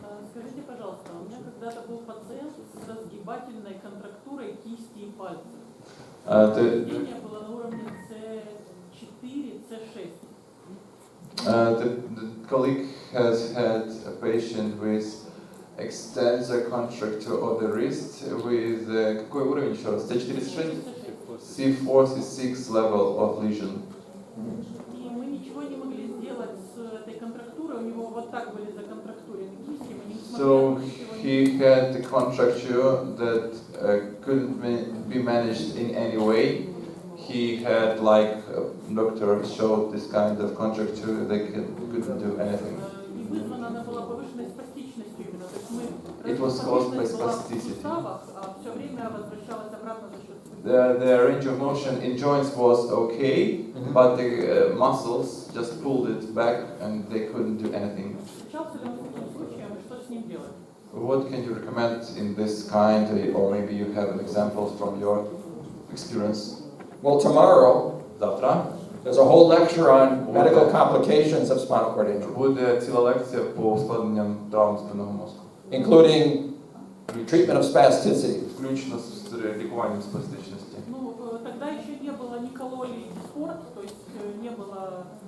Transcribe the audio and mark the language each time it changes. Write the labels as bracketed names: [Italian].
[Russian] Скажите, пожалуйста, у меня когда-то был пациент с разгибательной контрактурой кисти и пальцев. Повреждение было на уровне C4, C6. [English] The colleague has had a patient with extensor contracture of the wrist with [Russian] какой уровень еще раз? [English] C4, C4, C6 level of lesion. [Russian] И мы ничего не могли сделать с этой контрактурой, у него вот так были законтрактурены кисти, мы не смогли. [English] So he had the contracture that couldn't be managed in any way. He had, like doctor showed, this kind of contracture. They couldn't do anything. [Russian] И вызвана она была повышенной спастичностью именно, то есть мы [English] It was caused by [Russian] была в [English] spasticity. [Russian] суставах, а все время возвращалась обратно за счет [English] The range of motion in joints was okay, but the muscles just pulled it back and they couldn't do anything. [Russian] Встречался ли он с таким случаем и что с ним делать? [English] What can you recommend in this kind, or maybe you have an example from your experience? Well, tomorrow, [Russian] Завтра [English] there's a whole lecture on medical complications of spinal cord injury, [Ukrainian] буде ціла лекція по ускладненням травм спинного мозку, [English] including treatment of spasticity. [Ukrainian] включно з лікуванням спастичності. [Russian] Ну, тогда еще не было ни кололи диспорт, то есть не было...